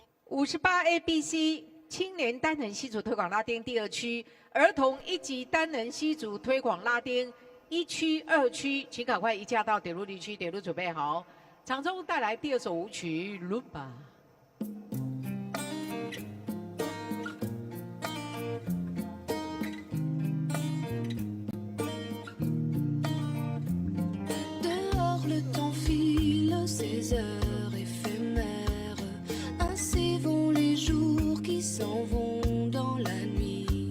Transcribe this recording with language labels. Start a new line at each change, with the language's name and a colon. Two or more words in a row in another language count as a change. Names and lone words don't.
Chinese: 58ABC 青年单人戏组推广拉丁第2区，儿童1级单人戏组推广拉丁1区、2区，请赶快移驾到点入离区，点入准备好。场中带来第2首舞曲《Lumba》。
French: Dehors le temps file ses heures éphémères, ainsi vont les jours qui s'en vont dans la nuit.